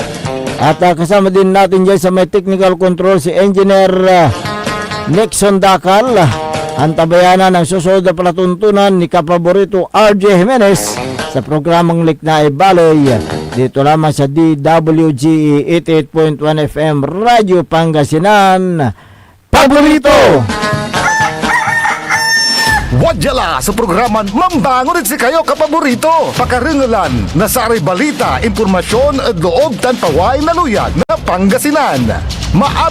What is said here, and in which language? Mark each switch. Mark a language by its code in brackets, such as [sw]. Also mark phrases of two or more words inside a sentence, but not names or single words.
[tl] At kasama din natin dyan sa may [en] technical control [tl] si Engineer Nixon Dakal. Ang tabayanan ng susunod na palatuntunan ni kapaborito RJ Jimenez sa programang Liknae Baloy. Dito lamang sa DWGE 88.1 FM Radio Pangasinan. Paborito! [pag] Wadyala sa programan Mambangon si kayo kapaborito. Pakaringalan na sari balita, impormasyon at loob tanpaway na luyag na Pangasinan.